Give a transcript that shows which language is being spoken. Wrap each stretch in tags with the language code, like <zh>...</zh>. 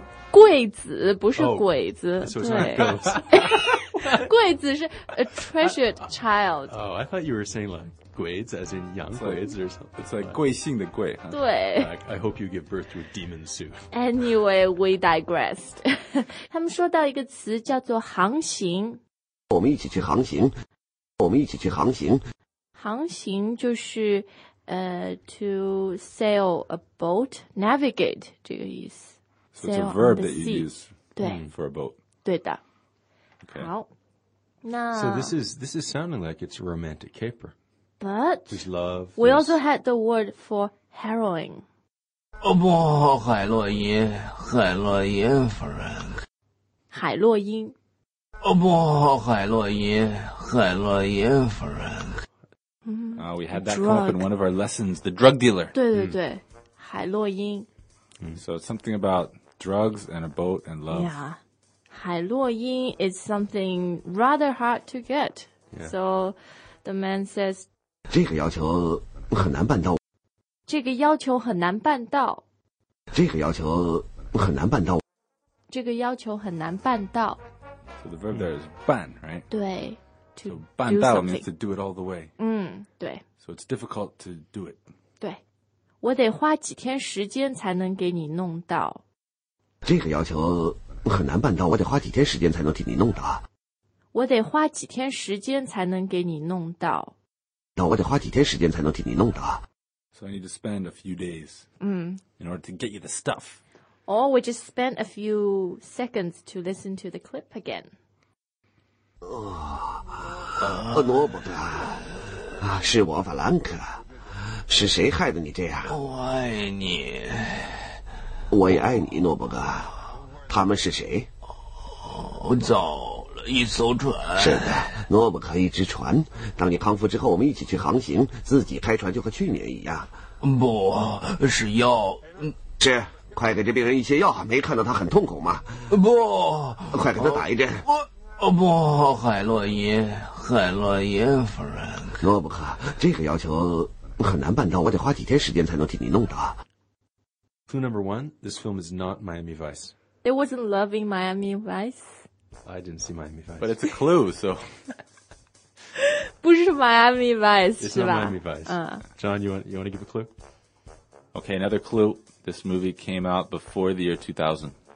<zh>贵子不是鬼子、</zh> <en>oh, so it's not a ghost.</en> <zh>贵子是</zh> <en>a treasured child. Oh, I thought you were saying like 鬼子 as in 洋鬼子 or something. It's like</en> <zh>贵姓的贵、</zh> <en>huh?</en> <zh>对</zh> <en>like, I hope you give birth to a demon soon. Anyway, we digressed.</en> <zh>他们说到一个词叫做航行，我们一起去航行，我们一起去航行。航行就是</zh> <en>to sail a boat, navigate</en> <zh>这个意思。</zh> <en>So it's a verb that you use for a boat.</en> <zh>对的。</zh> <en>Okay.</en> <zh>好。那</zh> <en>So this is sounding like it's a romantic caper. But there's love. We also had the word for heroin.</en> <zh>Oh, 不，海洛因，海洛因夫人。海洛因。 Oh, 不，海洛因，海洛因夫人。</zh> <en>We had that come up in one of our lessons, the drug dealer.</en> <zh>对对对，海洛因。</zh> <en>So it's something about drugs and a boat and love. Yeah. 海洛因 is something rather hard to get. Yeah. So the man says,</en> <zh>这个要求很难办到。这个要求很难办到。这个要求很难办到。这个要求很难办到。</zh> <en>So the verb there is 办, right?</en> <zh>对。</zh> <en>So 办到 means to do it all the way.</en> <zh>对。</zh> <en>So it's difficult to do it.</en> <zh>对。我得花几天时间才能给你弄到。这个要求很难办到，我得花几天时间才能替你弄到。我得花几天时间才能给你弄到。那我得花几天时间才能替你弄到。</zh> <en>So I need to spend a few days in order to get you the stuff. Or we just spend a few seconds to listen to the clip again.</en> <zh>罗伯特，是我法兰克。是谁害得你这样？我爱你，我也爱你，诺伯格。他们是谁？我走了一艘船。是的，诺伯格，一只船。当你康复之后，我们一起去航行，自己开船就和去年一样。不是药，吃，快给这病人一些药。没看到他很痛苦吗？不，快给他打一针。不，海洛因，海洛因夫人。诺伯格，这个要求。很难办到，我得花几天时间才能替你弄到。</zh> <en>Clue number one, this film is not Miami Vice. There wasn't love in Miami Vice. I didn't see Miami Vice. But it's a clue, so.</en> <zh>不是 Miami Vice, 是吧</zh> <en>It's not Miami Vice. John, you want to give a clue? Okay, another clue. This movie came out before the year 2000.</en>